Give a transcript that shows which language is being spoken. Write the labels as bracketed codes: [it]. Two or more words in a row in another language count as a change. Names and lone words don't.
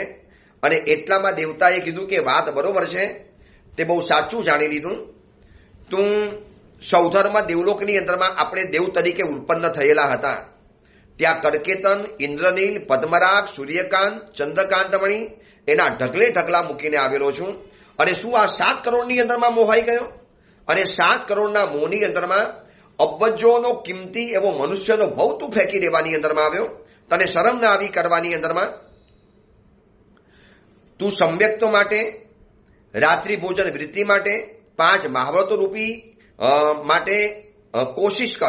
[gu] અને એટલામાં દેવતાએ કીધું કે વાત બરોબર છે, તે બહુ સાચું જાણી લીધું। તું સૌધરમા દેવલોકની અંદરમાં આપણે દેવ તરીકે ઉત્પન્ન થયેલા હતા, ત્યાં કર્કેતન, ઇંદ્રનીલ, પદ્મરાગ, સૂર્યકાંત, ચંદ્રકાંતમણી એના ઢગલે ઢગલા મૂકીને આવેલો છું। અને શું આ 7 કરોડની અંદરમાં મોહાઈ ગયો? અને 7 કરોડના મોહની અંદરમાં અબજોનો કિંમતી એવો મનુષ્યનો ભવ તું ફેંકી દેવાની અંદરમાં આવ્યો, તને શરમ ના આવી કરવાની અંદરમાં. તું સમ્યક્તો માટે, રાત્રિ ભોજન વૃત્તિ માટે, 5 મહાવ્રતો રૂપી માટે કોશિશ કર.